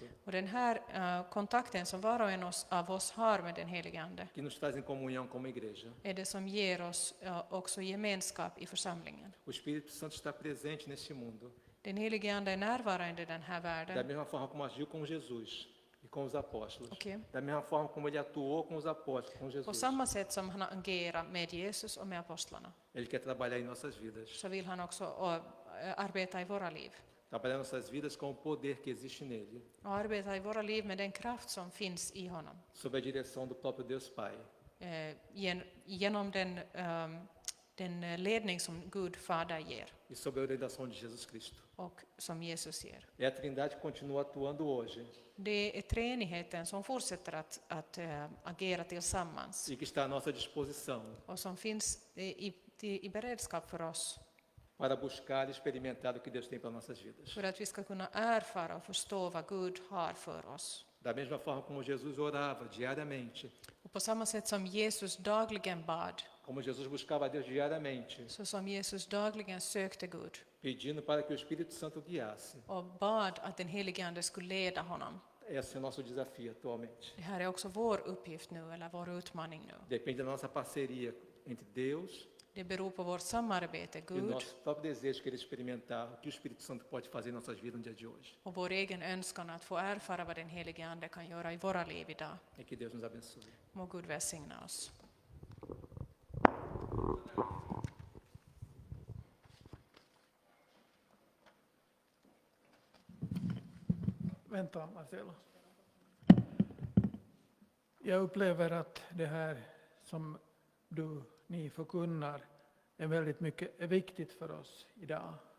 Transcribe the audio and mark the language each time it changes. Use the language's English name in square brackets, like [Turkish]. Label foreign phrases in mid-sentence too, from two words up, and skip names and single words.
[Swedish] Och den här kontakten som var och en av oss har med den helige ande [Portuguese] que nos traz em comunhão como igreja. [Swedish] är det som ger oss också gemenskap i församlingen. [Portuguese] O Espírito Santo está presente neste mundo. [Swedish] Den helige ande är närvarande i den här [Portuguese] Da [Swedish] världen. [Portuguese] mesma forma como agiu com Jesus e com os apóstolos. [Swedish] Okej. [Portuguese] Da mesma forma como ele atuou com os apóstolos, com [Swedish] På [Portuguese] Jesus. [Swedish] samma sätt som han agerar med Jesus och med apostlarna [Portuguese] Ele quer trabalhar em nossas vidas. [Swedish] så vill han också arbeta i våra liv. [Portuguese] Trabalhar em nossas vidas com o poder que existe nele. [Swedish] Och arbeta i våra liv med den kraft som finns i honom. [Portuguese] Sob a direção do próprio Deus Pai. [Swedish] Genom den ledning som Gud Fader ger [Portuguese] E sob a orientação de Jesus Cristo. [Swedish] och som Jesus ger. [Portuguese] É a Trindade que continua atuando hoje. [Swedish] Det är treenigheten som fortsätter att agera tillsammans [Portuguese] E que está à nossa disposição. [Swedish] och som finns i beredskap för oss [Portuguese] Para buscar e experimentar o que Deus tem para nossas vidas. [Swedish] för att vi ska kunna erfara och förstå vad Gud har för oss. [Portuguese] Da mesma forma como Jesus orava diariamente. [Swedish] Och på samma sätt som Jesus dagligen bad, [Portuguese] Como Jesus buscava a Deus diariamente. [Swedish] så som Jesus dagligen sökte Gud [Portuguese] Pedindo para que o Espírito Santo guiasse. [Swedish] och bad att den helige ande skulle leda honom. [Portuguese] Esse é o nosso desafio atualmente. [Swedish] Det här är också vår uppgift nu, eller vår utmaning nu. [Portuguese] Depende da nossa parceria entre Deus [Swedish] Det beror på vårt samarbete, [Portuguese] e o [Swedish] Gud, [Portuguese] nosso próprio desejo de querer experimentar o que o Espírito Santo pode fazer em nossas vidas no dia de hoje. [Swedish] och vår egen önskan att få erfara vad den helige ande kan göra i våra liv idag. [Portuguese] E que Deus nos abençoe. [Swedish] Må Gud välsigna oss. Vänta, Marcelo. Jag upplever att det här som ni förkunnar är väldigt mycket är viktigt för oss idag.